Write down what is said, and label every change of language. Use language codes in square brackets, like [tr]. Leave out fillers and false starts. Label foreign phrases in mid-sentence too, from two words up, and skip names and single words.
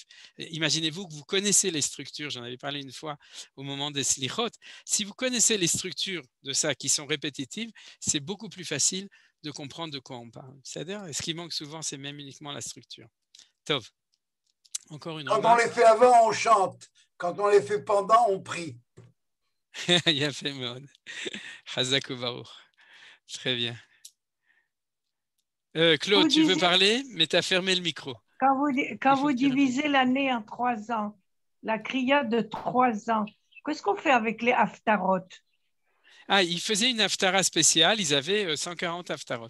[fr] Imaginez-vous que vous connaissez les structures, j'en avais parlé une fois au moment des slichot. Si vous connaissez les structures de ça qui sont répétitives, c'est beaucoup plus facile de comprendre de quoi on parle. C'est-à-dire, ce qui manque souvent, c'est même uniquement la structure. Tov. Encore une Quand remarque. on les fait avant, on chante. Quand on les fait pendant, on prie. [he] יפה מאוד. חזק ברוך. [fr] Très bien. Claude, tu veux parler, mais tu as fermé le micro. Quand vous divisez l'année en 3 ans, la kriya de 3 ans, qu'est-ce qu'on fait avec les haftarot? Ah, ils faisaient une haftara spéciale, ils avaient 140 haftarot.